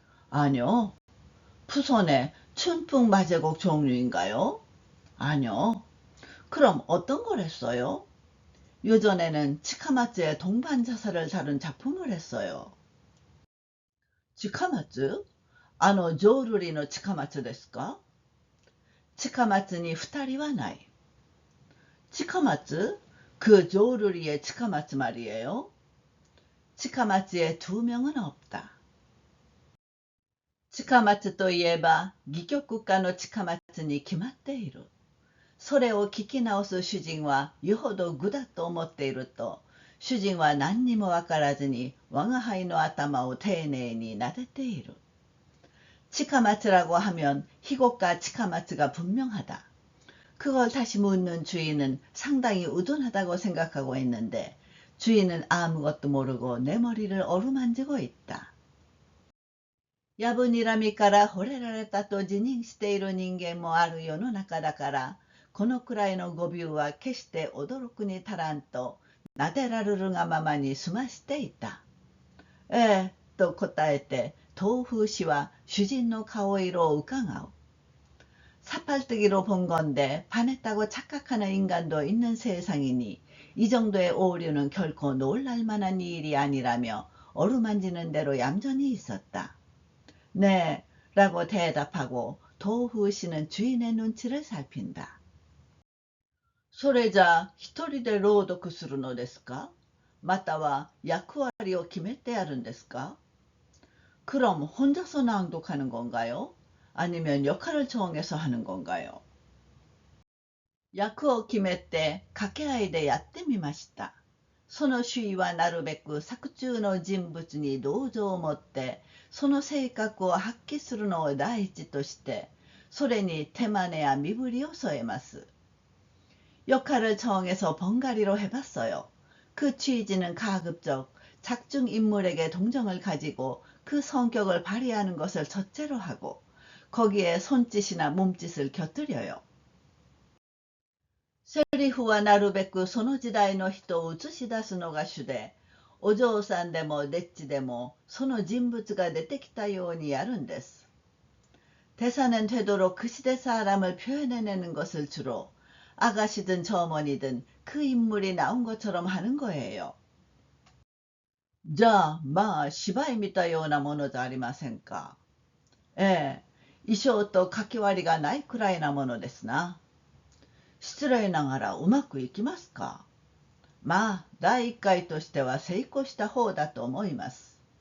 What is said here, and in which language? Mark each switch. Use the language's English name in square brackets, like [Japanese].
[Korean] 아니요. 푸손의 춘풍마제곡 종류인가요? 아니요. 그럼 어떤 걸 했어요? 요전에는 치카마츠의 동반자살을 다룬 작품을 했어요. 치카마츠? [Japanese] あの浄瑠璃の近松ですか？近松に二人はない。近松? [Korean] 그 조르리의 치카마츠 말이에요. 치카마츠에 두 명은 없다. [Japanese] 치카마츠 といえば戯曲家の近松に決まっている。それを聞き直す主人はよほど愚だと思っていると、主人は何にもわからずに我が輩の頭を丁寧に撫でている。 [Korean] 치카마츠라고 하면 희곡가 치카마츠가 분명하다. 그걸 다시 묻는 주인은 상당히 우둔하다고 생각하고 있는데 주인은 아무것도 모르고 내 머리를 어루만지고 있다. [Japanese] やぶにらみから惚れられたと自認している人間もある世の中だから、このくらいの語尾は決して驚くに足らんと、なでられるがままに済ましていた。ええ、と答えて、東風氏は主人の顔色をうかがう。 [Korean] 사팔뜨기로 본 건데 반했다고 착각하는 인간도 있는 세상이니 이 정도의 오류는 결코 놀랄 만한 일이 아니라며 어루만지는 대로 얌전히 있었다. 네, 라고 대답하고 도후 씨는 주인의 눈치를 살핀다. [Japanese] それじゃ一人で朗読するのですか？または役割を決めてやるんですか？ [Korean] 그럼 혼자서 낭독하는 건가요? 아니면 역할을 정해서 하는 건가요? [Japanese] 役を決めて掛け合いでやってみました。その主意はなるべく作中の人物に同情を持ってその性格を発揮するのを第一としてそれに手真似や身振りを添えます。 [Korean] 역할을 정해서 번갈이로 해봤어요. 그 취지는 가급적 작중 인물에게 동정을 가지고 그 성격을 발휘하는 것을 첫째로 하고 거기에 손짓이나 몸짓을 곁들여요. [Japanese] セリフはなるべくその時代の人を映し出すのが主で、お嬢さんでもデッチでもその人物が出てきたようにやるんです。 [Korean] 대사는 되도록 그 시대 사람을 표현해내는 것을 주로 아가씨든 점원이든 그 인물이 나온 것처럼 하는 거예요. [Japanese] じゃあ、まあ、芝居見たようなものじゃありませんか。ええ、衣装とかけ割りがないくらいなものですな。失礼ながらうまくいきますか？まあ、第一回としては成功した方だと思います。